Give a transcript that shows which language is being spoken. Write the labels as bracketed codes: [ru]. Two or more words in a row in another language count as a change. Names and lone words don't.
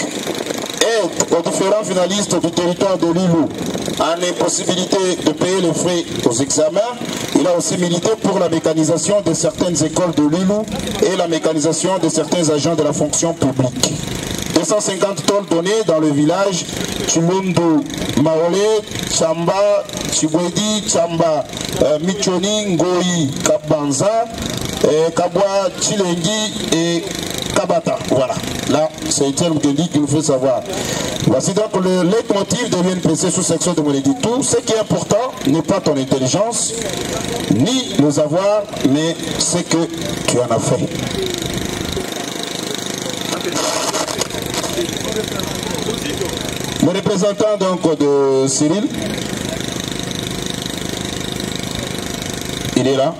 [fr] Aide aux différents finalistes du territoire de Lilou en impossibilité de payer les frais aux examens. Il a aussi milité pour la mécanisation de certaines écoles de Lilou et la mécanisation de certains agents de la fonction publique. 250 tôles données dans le village Chulundu, Maolé, Chamba, Chibwedi, Chamba, Michoni, Ngoyi, Kabanza, Kabwa, Chilengi et Kabata. Voilà, là c'est un terme qu'il nous fait savoir. Voici donc le leitmotiv de l'UNPC sous-section de Monéditou. Ce qui est important n'est pas ton intelligence, ni nos avoirs, mais ce que tu en as fait. Le représentant donc de Cyril, il est là.